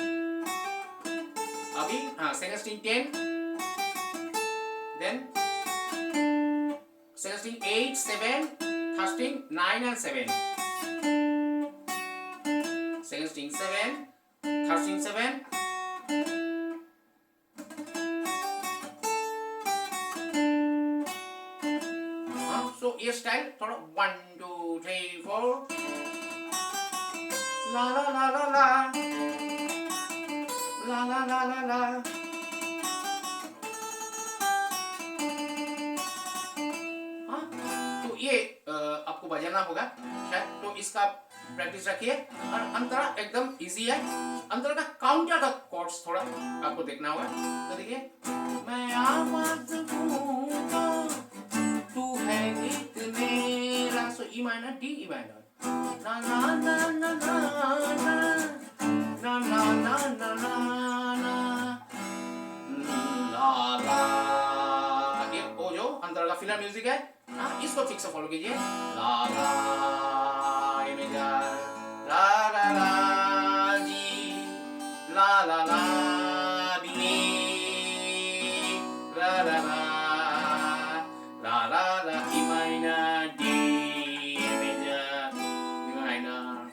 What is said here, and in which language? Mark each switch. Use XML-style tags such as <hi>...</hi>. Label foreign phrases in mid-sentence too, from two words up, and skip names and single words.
<en>अभी second string 10, then second string 8 7, third string 9 and 7, second string 7, third string 7, so</en> <hi>ये स्टाइल थोड़ा</hi> <en>1 2 3 4 ला ला ला ला ला ला ला ला ला ला।</en> <hi>तो ये आपको बजाना होगा शायद, तो इसका प्रैक्टिस रखिए। और अंतरा एकदम इजी है। अंतरा का काउंटर का कॉर्ड्स थोड़ा आपको देखना होगा। तो देखिए मैं आवाज़ दूंगा तू है गीत मेरा, सो</hi> <en>E minor D E minor,</en> <hi>ना ना ना ना ना ना ना ना ना ना ना ला ला। ये वो जो अंतरा का</hi> <en>filler music</en> <hi>है, इसको ठीक से फॉलो कीजिए। ला ला ला ला ला जी, ला ला ला बी, ला ला ला ला ला ला</hi> <en>E minor D major E minor.</en>